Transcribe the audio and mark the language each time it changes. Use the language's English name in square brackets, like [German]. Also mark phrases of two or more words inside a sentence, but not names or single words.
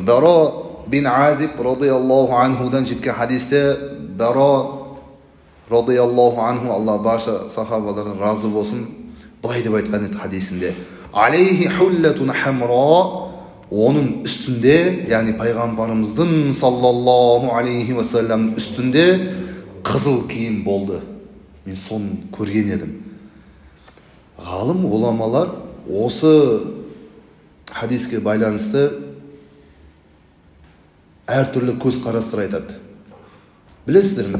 [Kazakh] Баро бин Азиб радияллаху анхудан жеткен хадисте, Баро [Arabic] رضي الله عنه, [Kazakh] Алла барша сахабалардан разы болсын, былай деп айтқан еді хадисінде: [Arabic] "عليه حلة حمراء", [Kazakh] оның үстінде, яғни пайғамбарымыздың [Arabic] صلى الله عليه وسلم [Kazakh] үстінде қызыл киім болды. Мен соны көрген едім. Ғалым ғұламалар осы хадиске байланысты әртүрлі көзқарастар айтады. Білесіздер ме?